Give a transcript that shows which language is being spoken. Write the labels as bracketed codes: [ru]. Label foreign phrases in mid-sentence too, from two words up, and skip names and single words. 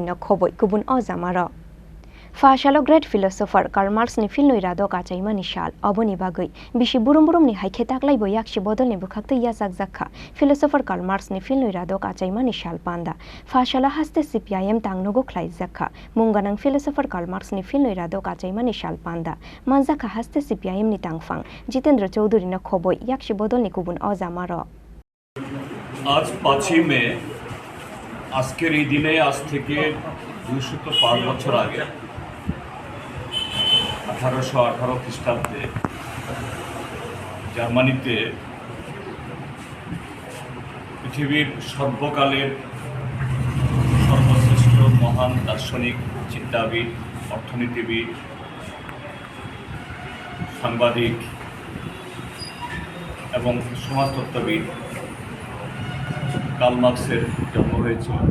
[trp] no khoboi kubun ozamaro Fashalo [en] great philosopher [trp] Karl Marx ni fil noi radok achaimani shal oboni bagoi bishi burum ni haikhetak laibo yakshi bodol ni bukhakte yasak zakha philosopher Karl Marx ni fil noi radok achaimani shalpanda Fashala haste CPIM tangnogo klaizaka mungarang philosopher Karl Marx ni fil noi radok achaimani shalpanda manjaka haste CPIM ni tangphang Jitendra Choudhury no khoboi yakshi bodol ni kubun ozamaro [bn] আজ 5 মে আজকের এই দিনে আজ থেকে 205 বছর আগে 1818 খ্রিস্টাব্দে জার্মানিতে পৃথিবীর সর্বকালের সর্বশ্রেষ্ঠ মহান দার্শনিক চিন্তাবিদ অর্থনীতিবিদ সাংবাদিক এবং সমাজতত্ত্ববিদ কার্ল মার্ক্সের জন্ম হয়েছিল।